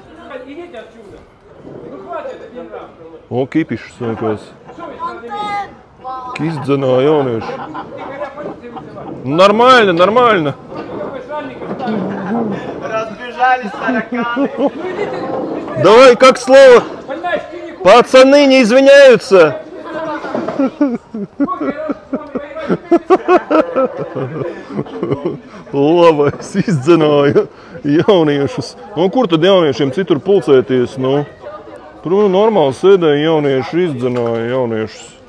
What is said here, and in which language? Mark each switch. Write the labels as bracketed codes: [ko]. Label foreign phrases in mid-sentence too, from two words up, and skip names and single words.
[lv] O, kipišus nekos. Izdzenā jaunieši. [ru] Нормально, нормально. Разбежались тараканы. Давай, как слово? Пацаны не извиняются. [lv] Labi, es izdzināju jauniešus. Un kur tad jauniešiem citur pulcēties? Nu, tur normāli sēdēja jaunieši, izdzināja jauniešus.